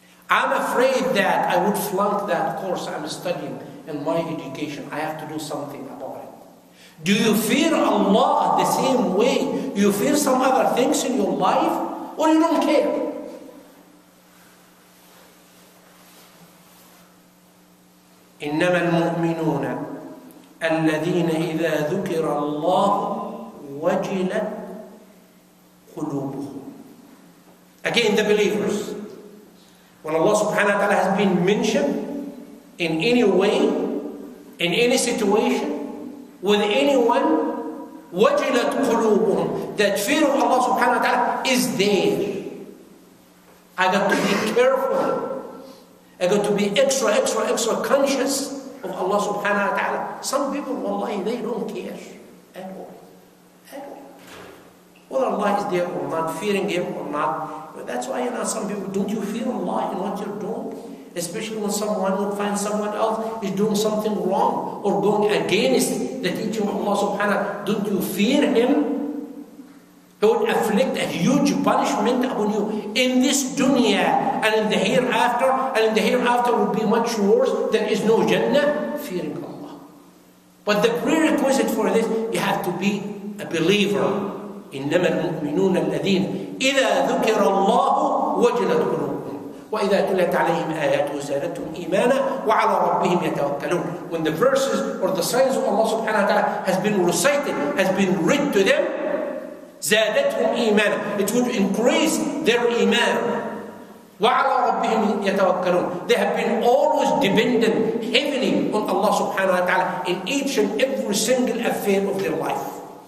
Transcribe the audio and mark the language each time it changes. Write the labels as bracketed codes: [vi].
[en] I'm afraid that I would flunk that course I'm studying in my education. I have to do something about it. Do you fear Allah the same way you fear some other things in your life, or you don't care? [ar] إنما المؤمنون الذين إذا ذكر الله وجلت قلوبهم. [en] Again, the believers. When Allah subhanahu wa ta'ala has been mentioned in any way, in any situation, with anyone, [ar] وجلت قلوبهم. [en] That fear of Allah subhanahu wa ta'ala is there. I got to be careful. I got to be extra conscious of Allah subhanahu wa ta'ala. Some people, wallahi, they don't care at all. At all. Whether Allah is there or not, fearing Him or not, Well, that's why some people, don't you fear Allah in what you're doing? Especially when someone would find someone else is doing something wrong or going against the teaching of Allah subhanahu wa ta'ala. Don't you fear him? He would afflict a huge punishment upon you in this dunya and in the hereafter, and in the hereafter will be much worse. There is no Jannah. Fearing Allah. But the prerequisite for this, you have to be a believer. [ar] إنما المؤمنون الذين إذا ذكر الله وجلت قلوبهم وإذا تليت عليهم آياته زادتهم إيمانا وعلى ربهم يتوكلون. [en] When the verses or the signs of Allah subhanahu wa ta'ala has been recited, has been read to them, [ar] زادتهم إيمانا, [en] it would increase their iman. [ar] وعلى ربهم يتوكلون. [en] They have been always dependent heavily on Allah subhanahu wa ta'ala in each and every single affair of their life.